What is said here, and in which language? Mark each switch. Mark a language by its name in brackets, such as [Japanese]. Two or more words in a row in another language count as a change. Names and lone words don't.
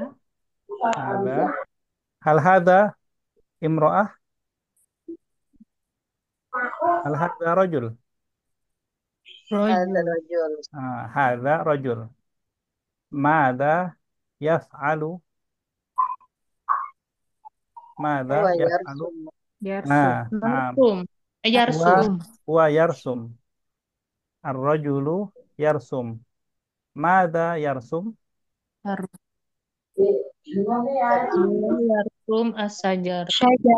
[Arabic] هذا هل هذا امرأة هل هذا رجل. هذا Rojul. رجل هذا رجل ماذا يفعل ماذا هو yaf'alu. يرسم Yarsum. Nah, Marsum. wa Yarsum. ويرسم الرجل يرسم. ماذا يرسم. ال يرسم الشجر. syajar.